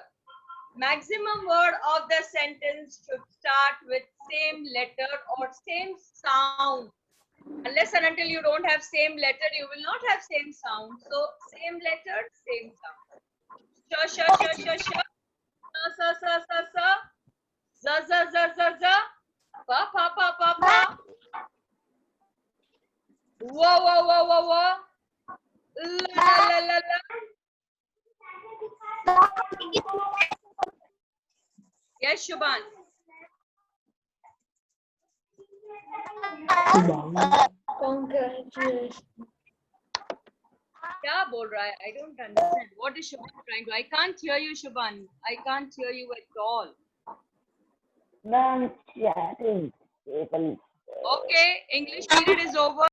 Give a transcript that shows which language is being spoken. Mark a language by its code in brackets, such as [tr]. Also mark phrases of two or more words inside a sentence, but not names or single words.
[en] Maximum word of the sentence should start with same letter or same sound. Unless and until you don't have same letter, you will not have same sound. So same letter, same sound. Sh, sh, sh, sh, sh. Sa, sa, sa, sa. Z, z, z, z, z. Pa, pa, pa, pa, pa. Whoa, whoa, whoa, whoa, whoa. La, la, la, la. Yes, Shubhan. Congratulations. [hi] क्या बोल रहा है? [en] I don't understand. What is Shubhan trying to? I can't hear you, Shubhan. I can't hear you at all. Ma'am, chatting. Okay, English period is over.